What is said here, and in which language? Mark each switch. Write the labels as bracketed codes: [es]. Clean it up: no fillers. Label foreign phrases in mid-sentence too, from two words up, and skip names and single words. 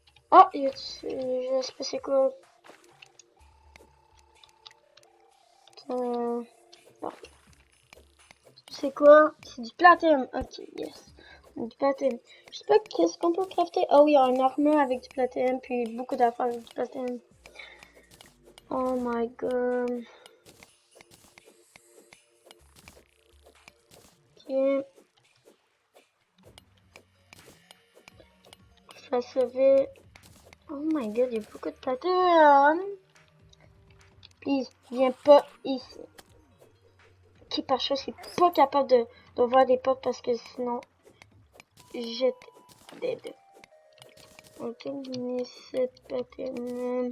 [fr] Oh, je sais pas c'est quoi. Euh, parfait. C'est quoi? C'est du platine. [en] Ok, yes. [fr] Du platine. Je sais pas qu'est-ce qu'on peut crafter. Oh, il y a une armure avec du platine, puis beaucoup d'affaires avec du platine. [en] Oh my god. [fr] Ok. Ça se fait. [en] Oh my god, [fr] il y a beaucoup de platine. Puis, viens pas ici. Ok, par contre, je suis pas capable d'ouvrir des portes parce que sinon, j'étais dead. Ok, mais cette platine.